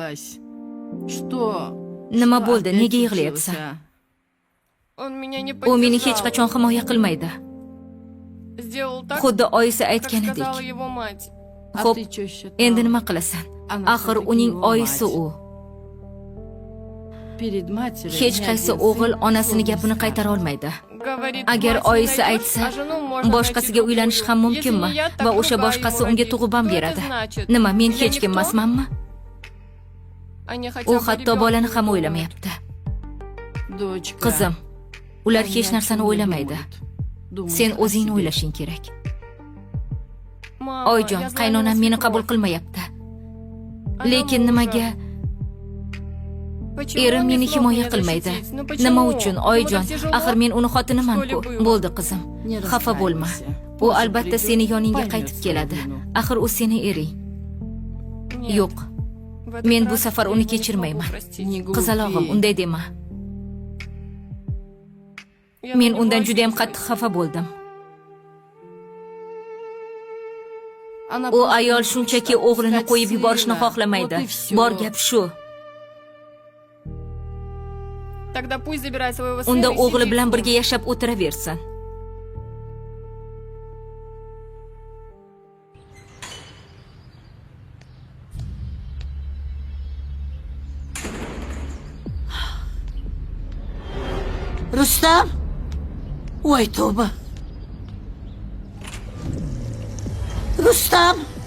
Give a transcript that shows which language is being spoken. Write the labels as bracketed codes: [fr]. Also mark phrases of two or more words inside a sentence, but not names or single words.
[uz] Nima bo'ldi? Nega yig'layapsan? [ru] Он меня не [uz] U meni hech qachon himoya qilmaydi. [ru] Сделал так, [uz] Xuddi oyisi [ru] как [uz] aytganidek. [ru] сказала его мать. [uz] Xo'p, endi nima qilasan? Axir uning oyisi u. Hech qaysi o'g'il onasini gapini qaytara olmaydi. [ru] Говорит, [uz] Agar [ru] мать не [uz] oyisi [ru] найдешь, [uz] aytsa, [ru] а жену можно [uz] boshqasiga [ru] найти [uz] uylanish ham [ru] другую. [uz] mumkinmi? [ru] Если не я, так [uz] Va o'sha [ru] другая [uz] boshqasi [ru] его [uz] unga [ru] родит. [uz] tug'ib ham [ru] Что это [uz] beradi. [ru] значит? [uz] Nima, men [ru] Я [uz] hech kim [ru] никто? [uz] emasmanmi? [ru] Они хотя [uz] U [ru] бы [uz] hatto [ru] ребенка [uz] bolani ham [ru] не [uz] o'ylamayapti. Qizim, ular hech narsani o'ylamaydi. Sen o'zingni o'ylashing kerak. [ru] Mama, [uz] Oyjon, [ru] я знаю, [uz] qaynonam [ru] она [uz] meni [ru] свекровь. [uz] qabul qilmayapti. [ru] Она [uz] Lekin [ru] мужа. [uz] nimaga [ru] Почему [uz] erim [ru] он не [uz] meni [ru] смог [uz] himoya [ru] меня [uz] qilmaydi? [ru] защитить? Ну почему? [uz] Nima uchun, [ru] Ему [uz] Oyjon? [ru] так тяжело [uz] Axir men uni xotiniman-ku. [ru] в школе было. [uz] Bo'ldi qizim. Xafa bo'lma. U albatta seni yoningga qaytib keladi. Axir u seni ering. Yo'q. [ru] В этот [uz] Men bu [ru] раз [uz] safar [ru] я [uz] uni [ru] его не [uz] kechirmayman. [ru] смогу простить. [uz] Qizalog'im, unday dema. [ru] Я [uz] Men [ru] на [uz] undan [ru] него [uz] juda ham [ru] обиделась. [uz] qattiq xafa bo'ldim. U ayol shunchaki o'g'lini qo'yib yuborishni xohlamaydi. Bor gap shu. [ru] Тогда пусть забирает своего сына [uz] Unda [ru] и [uz] o'g'li [ru] сидит [uz] bilan [ru] с ним. [uz] birga yashab o'tiraversin. Rustam? Voy tavba. Rustam?